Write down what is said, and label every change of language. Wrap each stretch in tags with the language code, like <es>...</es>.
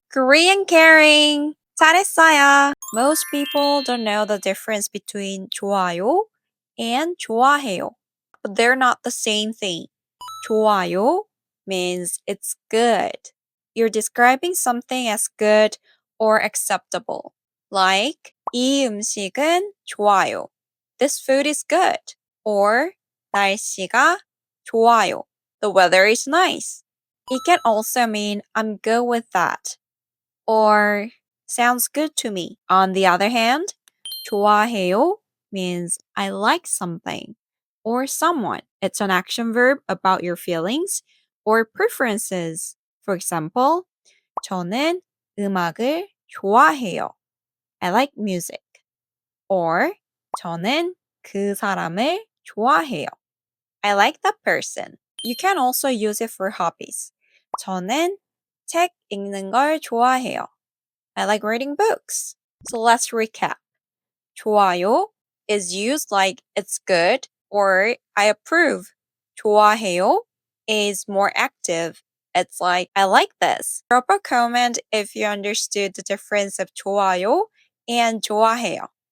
<en>Korean caring.</en> <ko>잘했어요.</ko> <en>Most people don't know the difference between 좋아요 and 좋아해요. But they're not the same thing. 좋아요 means it's good. You're describing something as good or acceptable.</en> <ko>Like, 이 음식은 좋아요.</ko> <en>This food is good. Or,</en> <ko>날씨가 좋아요.</ko> <en>The weather is nice. It can also mean I'm good with that. Or, sounds good to me. On the other hand, 좋아해요 means I like something or someone. It's an action verb about your feelings or preferences. For example,</en> <ko>저는 음악을 좋아해요.</ko> <en>I like music.</en> <ko>Or 저는 그 사람을 좋아해요.</ko> <en>I like that person. You can also use it for hobbies.</en> <ko>저는 책 읽는 걸 좋아해요.</ko> <en>I like reading books. So let's recap. 좋아요 is used like it's good or I approve. 좋아해요 is more active. It's like I like this. Drop a comment if you understood the difference of 좋아요 and 좋아해요.</en>